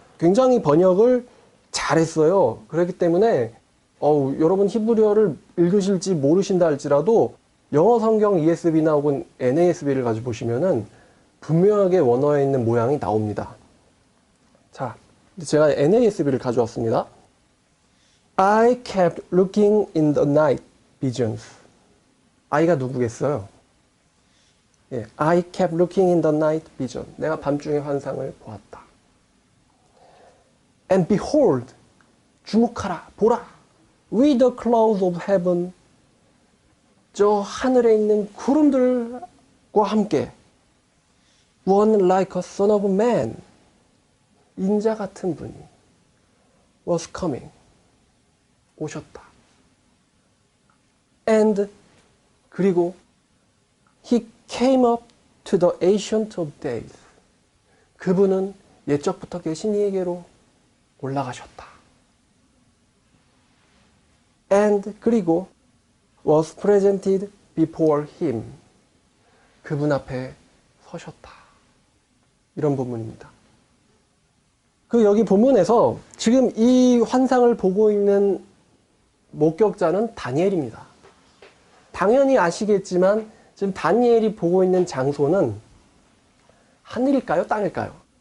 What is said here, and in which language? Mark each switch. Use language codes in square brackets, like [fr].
[ko] 굉장히 번역을 잘했어요. 그렇기 때문에 여러분 히브리어를 읽으실지 모르신다 할지라도 영어 성경 ESV나 혹은 NASB를 가지고 보시면은 분명하게 원어에 있는 모양이 나옵니다. 자, 제가 NASB를 가져왔습니다. [en] I kept looking in the night visions. [ko] I가 누구겠어요? [en] 예, I kept looking in the night vision. [ko] 내가 밤중에 환상을 보았다. [en] And behold, [ko] 주목하라, 보라. [en] With the clouds of heaven, [ko] 저 하늘에 있는 구름들과 함께 [en] one like a son of man, [ko] 인자 같은 분이 [en] was coming, [ko] 오셨다. [en] And [ko] 그리고 [en] he came up to the ancient of days, [ko] 그분은 옛적부터 계신 이에게로 올라가셨다. [en] And [ko] 그리고 [en] was presented before him, [ko] 그분 앞에 서셨다. 이런 본문입니다. 여기 본문에서 지금 이 환상을 보고 있는 목격자는 다니엘입니다. 당연히 아시겠지만 지금 다니엘이 보고 있는 장소는 하늘일까요? 땅일까요?